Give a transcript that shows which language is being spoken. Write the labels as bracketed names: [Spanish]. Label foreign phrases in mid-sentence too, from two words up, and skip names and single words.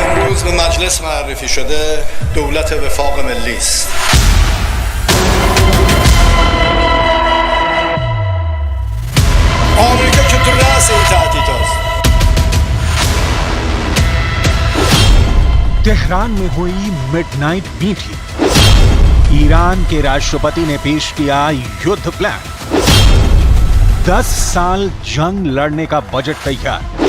[Persian] امروز به مجلس معرفی شده دولت وفاق ملی است. آمریکا که تو رأس این تهدید است. [Hindi] तेहरान में हुई [English] midnight meeting. [Hindi] ईरान के राष्ट्रपति ने पेश किया युद्ध प्लान। 10 साल जंग लड़ने का बजट तैयार।